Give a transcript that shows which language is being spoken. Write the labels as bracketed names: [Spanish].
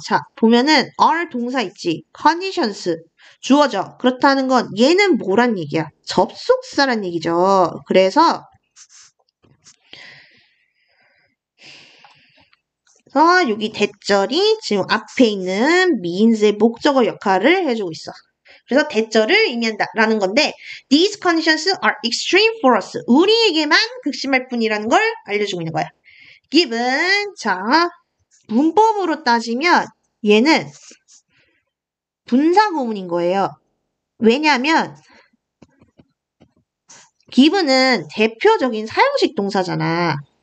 [Korean] 자, 보면은 are 동사 있지. conditions 주어져. 그렇다는 건 얘는 뭐란 얘기야? 접속사란 얘기죠. 그래서 여기 대절이 지금 앞에 있는 means의 목적어 역할을 해주고 있어. 그래서 대절을 의미한다라는 건데 [English] these conditions are extreme for us. [Korean] 우리에게만 극심할 뿐이라는 걸 알려주고 있는 거야. given 자 문법으로 따지면 얘는 분사구문인 거예요. 왜냐하면 given은 대표적인 사용식 동사잖아.